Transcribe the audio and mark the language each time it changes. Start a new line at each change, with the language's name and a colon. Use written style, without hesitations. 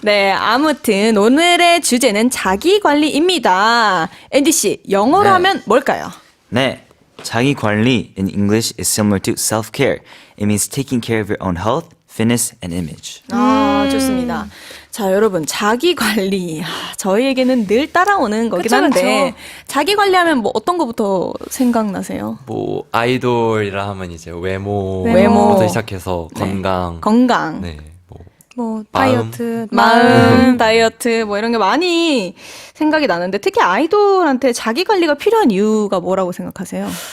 Korean: 네, 아무튼 오늘의 주제는 자기 관리입니다. 앤디 씨, 영어로 네. 하면 뭘까요? 네. 자기 관리
English: in English is similar to self-care. It means taking care of your own health, fitness, and image.
Korean: 좋습니다. 자, 여러분, 자기 관리. 저희에게는 늘 따라오는 거긴 그쵸, 한데, 그쵸. 자기 관리하면 뭐 어떤 거부터 생각나세요? 뭐 아이돌이라 하면 이제 외모부터 외모. 시작해서 건강. 건강, 네. 뭐 마음. 다이어트, 마음, 다이어트, 뭐 이런 게 많이 생각이 나는데, 특히 아이돌한테 자기 관리가 필요한 이유가 뭐라고 생각하세요?